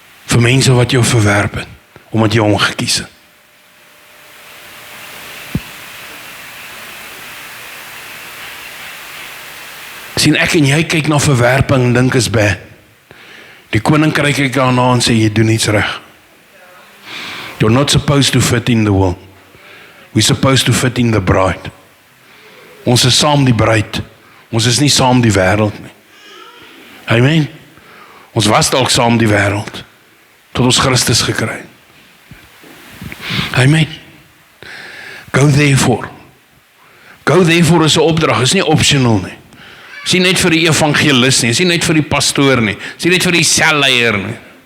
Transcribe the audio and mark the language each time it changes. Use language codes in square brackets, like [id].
[af] vir mense wat jou verwerp het, omdat jy hom gekies het. Sien, ek en jy kyk na verwerping en dink is bad. Die koninkryk kyk daarna en sê, jy doen iets reg. [en] You're not supposed to fit in the world. We're supposed to fit in the bride. [af] Ons is saam die bruid. Ons is nie saam die wêreld nie. Amen. Ons was dalk saam die wêreld, tot ons Christus gekry het. Amen. [en] Go therefore. Go therefore [af] is 'n opdrag, is nie optional nie. Is nie net vir die evangelis nie, is nie net vir die pastoor nie, is nie net vir die selleier nie.